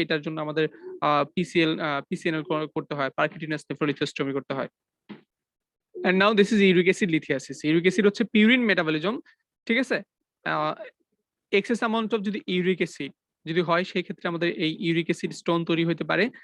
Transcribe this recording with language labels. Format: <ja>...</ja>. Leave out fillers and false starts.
<bn>এটার জন্য আমাদের পিসিএনএল করতে হয়, পারকিউটেনিয়াস নেফ্রোলিথোস্টোমি করতে হয়।</bn> <en>And now this is uric acid lithiasis.</en> <bn>Uric acid হচ্ছে পিউরিন মেটাবলিজম। ঠিক আছে,</bn> <en>excess amount of</en> <bn>যদি ইউরিক অ্যাসিড যদি হয়, সেই ক্ষেত্রে আমাদের এই ইউরিক অ্যাসিড স্টোন তৈরি হতে পারে।</bn>